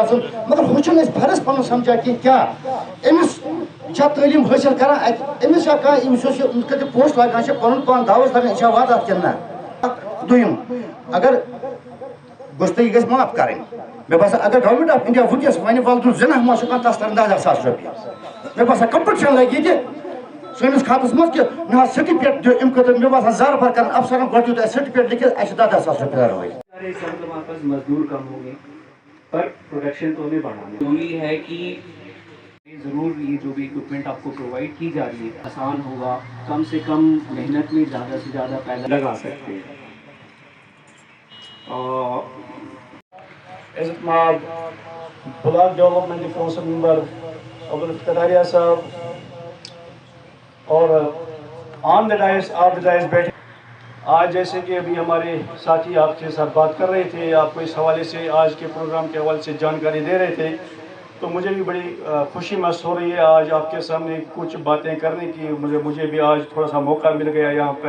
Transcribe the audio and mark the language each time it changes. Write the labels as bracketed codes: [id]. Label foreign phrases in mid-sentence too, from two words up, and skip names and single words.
[ks] آسُن مگر ہُہ چھُنہٕ أسۍ فرض پنُن سمجھان کینٛہہ کیٛاہ أمِس چھا تعلیٖم حٲصِل کران اتہِ أمِس چھا کانٛہہ یُس یہِ پوسٹ لاگان چھِ پنُن پان دعوس لگان یہِ چھا واتان اتھ کِنہٕ نہ دوٚیِم اگر گُستٲخی گژھِ معاف کرٕنۍ مےٚ باسان اگر [en] Government of India [ks] ونکیٚس ونہِ وَلدُن زِناہ ما چھُ کانٛہہ تس ترن 10,000 رۄپیہِ مےٚ باسان کمپٹشن لگہِ ییٚتہِ سٲنِس خاتس منٛز کہ نہ سرٹِفکیٹ دِیو امہِ خٲطرٕ مےٚ باسان زارٕ بار کرن افسرن گۄڈٕ دِیو تۄہہِ سرٹِفکیٹ لیکھِتھ اَسہِ چھِ 10,000 رۄپیہِ دروٲری [ur] ہمارے پاس مزدور کم ہوں گے پر پروڈکشن تو ہمیں بڑھانا ضروری ہے کہ ضرور یہ جو بھی اکوپمنٹ آپ کو پرووائڈ کی جا رہی ہے آسان ہوگا کم سے کم محنت میں زیادہ سے زیادہ پیسہ لگا سکتے ہیں. عزت ماب بلاک ڈیولپمنٹ کونسل ممبر عبدالفتاح صاحب اور [en] on the dais [ur] آپ دا ڈائس بیٹھے آج جیسے کہ ابھی ہمارے ساتھی آپ کے ساتھ بات کر رہے تھے آپ کو اس حوالے سے آج کے پروگرام کے حوالے سے جانکاری دے رہے تھے تو مجھے بھی بڑی خوشی محسوس ہو رہی ہے آج آپ کے سامنے کچھ باتیں کرنے کی مجھے بھی آج تھوڑا سا موقع مل گیا یہاں پہ.